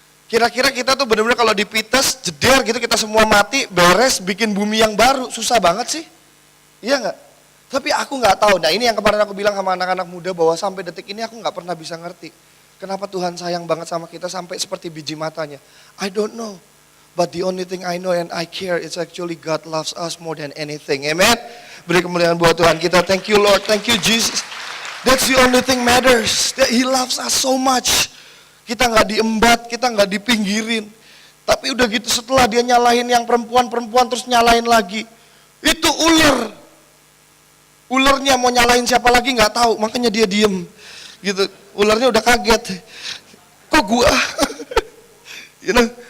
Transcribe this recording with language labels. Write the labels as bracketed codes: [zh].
[id] Kira-kira kita tuh bener-bener kalau dipites, jeder gitu, kita semua mati, beres, bikin bumi yang baru, susah banget sih. Iya nggak? Tapi aku nggak tahu. Nah ini yang kemarin aku bilang sama anak-anak muda, bahwa sampai detik ini aku nggak pernah bisa ngerti. Kenapa Tuhan sayang banget sama kita sampai seperti biji matanya. [en] I don't know. But the only thing I know and I care is actually God loves us more than anything. Amen. [id] Beri kemuliaan buat Tuhan kita. [en] Thank you Lord, thank you Jesus. That's the only thing matters. That He loves us so much. [id] Kita nggak diembat, kita nggak dipinggirin. Tapi udah gitu setelah dia nyalahin yang perempuan terus nyalahin lagi. Itu ular. Ularnya mau nyalahin siapa lagi nggak tahu, makanya dia diem. Gitu. Ularnya udah kaget. Kok gua? You know?